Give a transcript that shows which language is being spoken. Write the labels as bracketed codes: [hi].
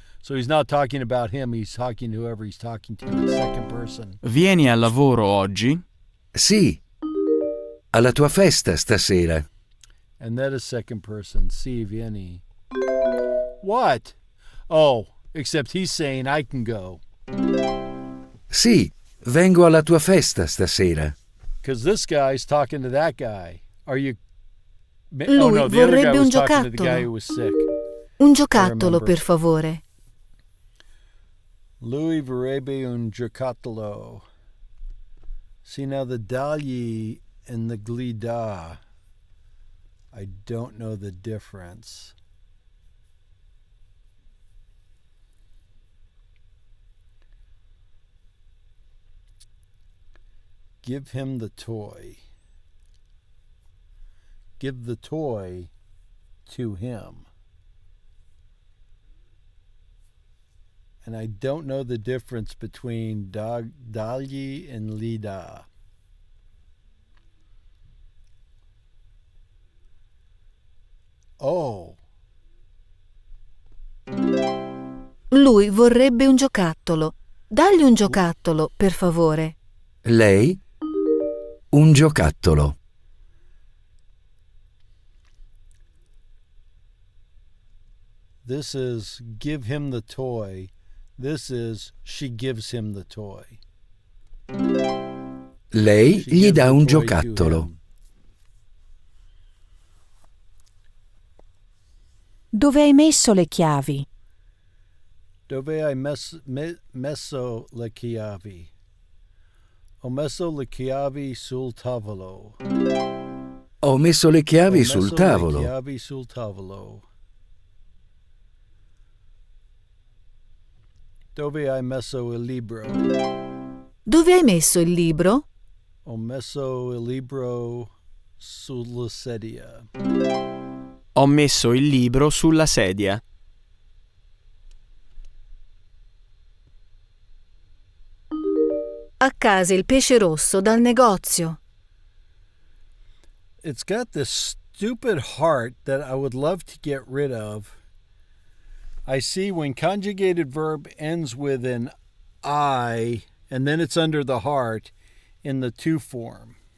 [en] So he's not talking about him, he's talking to whoever he's talking to in second person. [it] Vieni al lavoro oggi? Sì. Alla tua festa stasera. [en] And that is second person. [it] Si, vieni. [en] What? Oh, except he's saying I can go. [it] Sì, vengo alla tua festa stasera. [en] Because this guy's talking to that guy. Are you... [it] Lui [en] oh no, the other guy [it] vorrebbe [en] was [it] un [en] talking to the [it] giocattolo. [en] guy who was sick. [it] Un giocattolo, per favore. Lui vorrebbe un giocattolo. [en] See, now the dagli and the glida, I don't know the difference. Give him the toy. Give the toy to him. And I don't know the difference between dagli and lida. Oh. [it] Lui vorrebbe un giocattolo. Dagli un giocattolo, per favore. Lei? Un giocattolo. [en] This is give him the toy. This is she gives him the toy. [it] Lei gli dà un giocattolo. Dove hai messo le chiavi? Dove hai messo le chiavi? Ho messo le chiavi sul tavolo. Ho messo le chiavi sul tavolo. Le chiavi sul tavolo. Dove hai messo il libro? Dove hai messo il libro? Ho messo il libro sulla sedia. Ho messo il libro sulla sedia. A casa il pesce rosso dal negozio. [en] It's got this stupid heart that I would love to get rid of. I see when conjugated verb ends with an I, and then it's under the heart in the to form.